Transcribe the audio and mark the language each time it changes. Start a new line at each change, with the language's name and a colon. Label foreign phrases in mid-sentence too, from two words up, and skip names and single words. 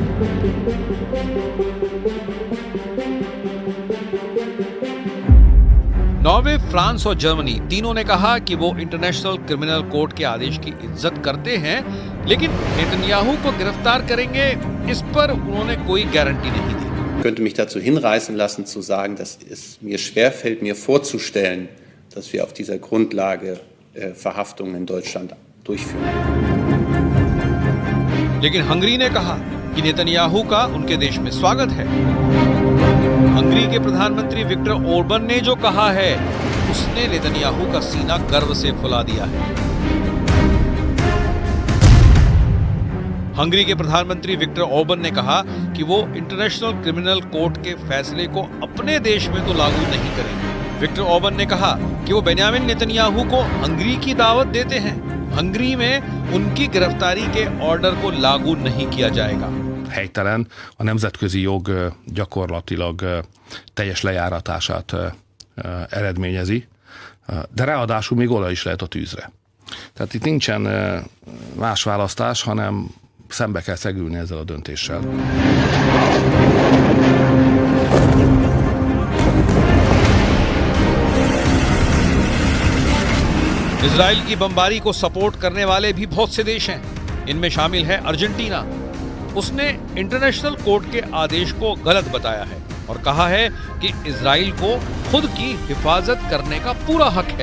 Hindi: नॉर्वे, फ्रांस और जर्मनी तीनों ने कहा कि वो इंटरनेशनल क्रिमिनल कोर्ट के आदेश की इज्जत करते हैं, लेकिन नेतन्याहू को गिरफ्तार करेंगे इस पर उन्होंने कोई गारंटी नहीं दी।
German: Ich könnte mich dazu hinreißen lassen zu sagen, dass es mir schwerfällt, mir vorzustellen, dass wir auf dieser Grundlage Verhaftungen in Deutschland durchführen।
Hindi: लेकिन हंगरी ने कहा कि नेतन्याहू का उनके देश में स्वागत है। हंगरी के प्रधानमंत्री विक्टर ओरबन ने जो कहा है, उसने नेतन्याहू का सीना गर्व से फुला दिया है। हंगरी के प्रधानमंत्री विक्टर ओरबन ने कहा कि वो इंटरनेशनल क्रिमिनल कोर्ट के फैसले को अपने देश में तो लागू नहीं करेंगे। विक्टर ओरबन ने कहा कि वो बेन्यामिन नेतन्याहू को हंगरी की दावत देते हैं। हंगरी में उनकी गिरफ्तारी के ऑर्डर को लागू नहीं किया जाएगा।
Hungarian: Helytelen, a nemzetközi jog gyakorlatilag teljes lejáratását eredményezi, de ráadásul még olaj is lehet a tűzre. Tehát itt nincsen más választás, hanem szembe kell szegülni ezzel a döntéssel.
Hindi: इजराइल की बमबारी को सपोर्ट करने वाले भी बहुत से देश हैं। इनमें शामिल है अर्जेंटीना। उसने इंटरनेशनल कोर्ट के आदेश को गलत बताया है और कहा है कि इजराइल को खुद की हिफाजत करने का पूरा हक है।